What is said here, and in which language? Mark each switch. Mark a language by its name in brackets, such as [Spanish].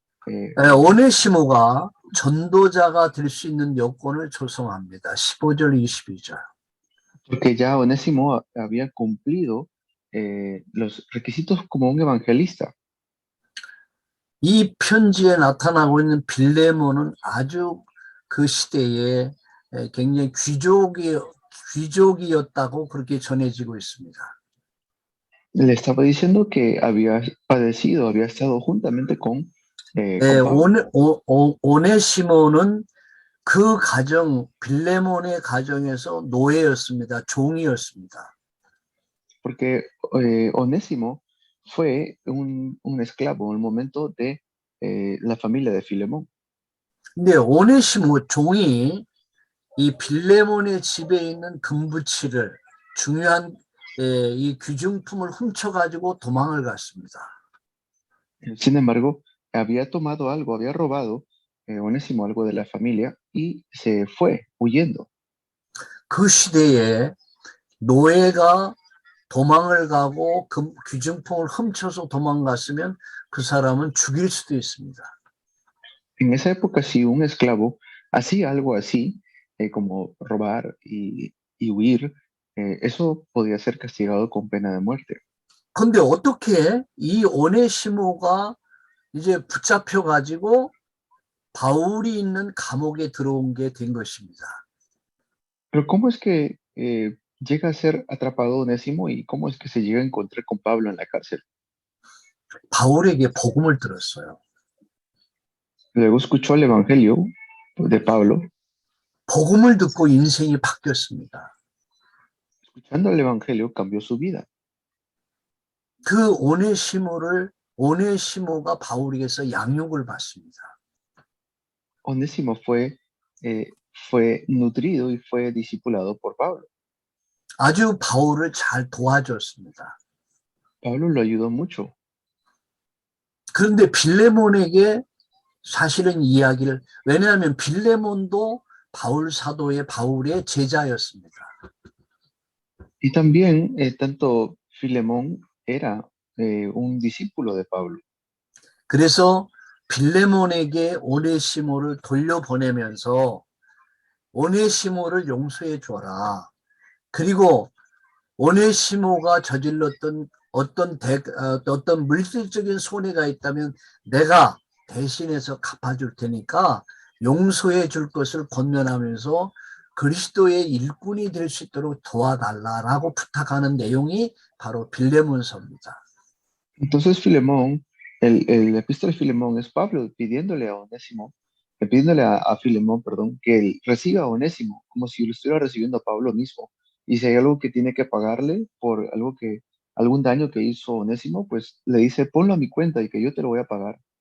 [Korean] 오네시모가 전도자가 될 수 있는 여건을 조성합니다. 15절 22절. [Spanish] Porque ya Onésimo había cumplido los requisitos como un evangelista. [Korean] 이 편지에 나타나고 있는 빌레몬은 아주 그 시대에 굉장히 귀족이었다고 그렇게 전해지고 있습니다. [Spanish] Le estaba diciendo que había padecido, había estado juntamente con Pablo. [Korean] 오네시모는 그 가정, 빌레몬의 가정에서 노예였습니다. 종이었습니다. [Spanish] Porque Onésimo fue un esclavo en el momento de la familia de Filemón. [Korean] 근데 오네시모 종이 이 빌레몬의 집에 있는 금부치를 중요한 이 귀중품을 훔쳐가지고 도망을 갔습니다. [Spanish] Sin embargo, había tomado algo, había robado Onésimo algo de la familia y se fue huyendo. [Korean] 그 시대에 노예가 도망을 가고 귀중품을 훔쳐서 도망갔으면 그 사람은 죽일 수도 있습니다. [Spanish] En esa época, si un esclavo hacía algo así, como robar y huir, eso podía ser castigado con pena de muerte. [Korean] 근데 어떻게 이 오네시모가 이제 붙잡혀 가지고 바울이 있는 감옥에 들어온 게 된 것입니다. [Spanish] Pero ¿cómo es que llega a ser atrapado Onésimo y cómo es que se llega a encontrar con Pablo en la cárcel? [Korean] 바울에게 복음을 들었어요. [Spanish] Luego escuchó el evangelio de Pablo. [Korean] 복음을 듣고 인생이 바뀌었습니다. [Spanish] Escuchando el evangelio cambió su vida. [Korean] 그 오네시모가 바울에게서 양육을 받습니다. [Spanish] Onésimo fue nutrido y fue discipulado por Pablo. [Korean] 아주 바울을 잘 도와줬습니다. [Spanish] Pablo lo ayudó mucho. [Korean] 그런데 빌레몬에게 사실은 이야기를, 왜냐하면 빌레몬도 바울의 제자였습니다. [Spanish] Y también tanto Filemón era un discípulo de Pablo. [Korean] 그래서 빌레몬에게 오네시모를 돌려보내면서 오네시모를 용서해 줘라. 그리고 오네시모가 저질렀던 어떤 물질적인 손해가 있다면 내가 대신해서 갚아줄 테니까 용서해 줄 것을 권면하면서 그리스도의 일꾼이 될 수 있도록 도와달라라고 부탁하는 내용이 바로 빌레몬서입니다. [Spanish] Entonces Filemón, el epístola de Filemón es Pablo pidiéndole a Onésimo, pidiéndole a Filemón, perdón, que él reciba a Onésimo, como si lo estuviera recibiendo a Pablo mismo. Y si hay algo que tiene que pagarle por algún daño que hizo Onésimo, pues le dice, ponlo a mi cuenta y que yo te lo voy a pagar.